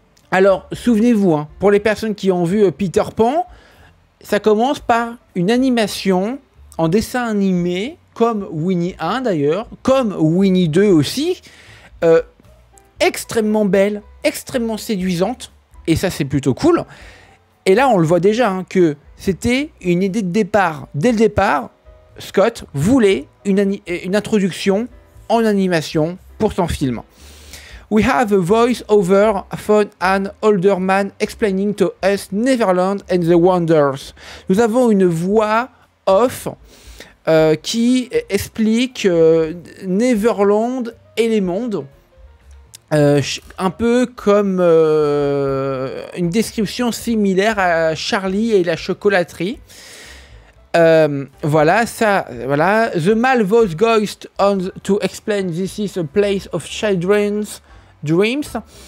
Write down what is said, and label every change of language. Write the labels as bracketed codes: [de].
[fr] Alors, souvenez-vous, hein, pour les personnes qui ont vu Peter Pan, ça commence par une animation en dessin animé, comme Winnie 1 d'ailleurs, comme Winnie 2 aussi, extrêmement belle, extrêmement séduisante, et ça c'est plutôt cool. Et là on le voit déjà, hein, que c'était une idée de départ. Dès le départ, Scott voulait une introduction en animation pour son film. [en] We have a voice-over from an older man explaining to us Neverland and the Wonders. [fr] Nous avons une voix off qui explique Neverland et les mondes. Un peu comme une description similaire à Charlie et la chocolaterie. Voilà, ça, voilà. [en] The mal voice goes on to explain this is a place of children's dreams.